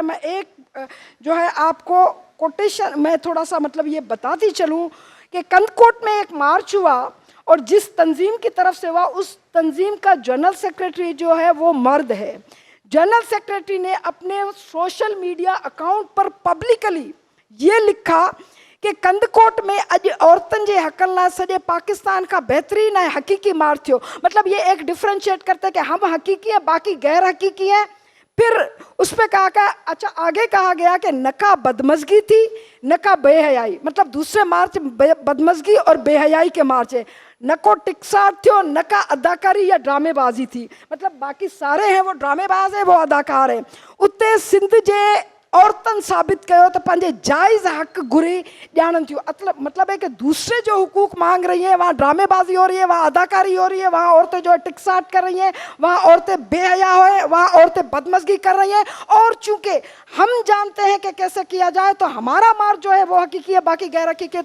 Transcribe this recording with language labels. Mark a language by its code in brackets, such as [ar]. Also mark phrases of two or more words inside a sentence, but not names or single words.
[hi] मैं एक जो है आपको कोटेशन मैं थोड़ा सा मतलब ये बताती चलूँ कि कंदकोट में एक मार्च हुआ और जिस तंजीम की तरफ से हुआ उस तंजीम का जनरल सेक्रेटरी जो है वो मर्द है। जनरल सेक्रेटरी ने अपने सोशल मीडिया अकाउंट पर पब्लिकली ये लिखा कि [sd] कंदकोट में अॼु औरतुनि जे हक़नि लाइ सॼे पाकिस्तान का बेहतरीन है हकीकी मार्च थियो। [hi] मतलब ये एक डिफ्रेंशिएट करते हैं कि हम हकीकी हैं बाकी गैर हकीकी हैं। फिर उस पर कहा अच्छा आगे कहा गया कि [sd] न का बदमज़गी थी न का बेहयाई, [hi] मतलब दूसरे मार्च बदमज़गी और बेहयाई के मार्च है। [sd] न को टिकसार थियो न का अदाकारी या ड्रामेबाजी थी, [hi] मतलब बाकी सारे हैं वो ड्रामेबाज है वो अदाकार है। [sd] उते सिंध जे औरतन साबित कयो तो पंहिंजे जायज़ हक़ घुरी ॼाणनि थियूं। [hi] मतलब है कि दूसरे जो हुकूक मांग रही हैं वहाँ ड्रामेबाजी हो रही है, वहाँ अदाकारी हो रही है, वहाँ औरतें जो है टिकसाट कर रही हैं, वहाँ औरतें बेहया है, वहाँ औरतें बदमज़गी कर रही हैं। और चूँकि हम जानते हैं कि कैसे किया जाए तो हमारा मार्च जो है वो हकीकी है बाकी गैर हकीकी है।